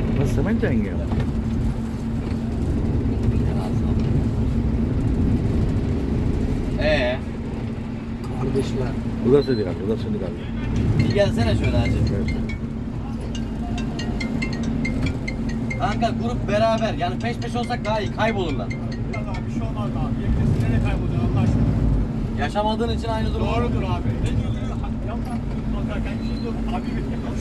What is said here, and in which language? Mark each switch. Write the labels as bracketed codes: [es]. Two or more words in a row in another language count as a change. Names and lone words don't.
[ur] समझ जाएंगे हम. [tr] Kardeşler. [ur] उधर से निकाल, उधर से निकाल. [tr] Bir gelsene şöyle hacı. Evet. Kanka grup beraber yani peş peş olsak daha iyi kaybolurlar. Bir şey olmaz abi. Yemekte nereye kaybolacaksın Allah aşkına? Yaşamadığın için aynı durum. Doğrudur abi. Ne diyorsun? Yapma. Bakarken bir şey yok. Abi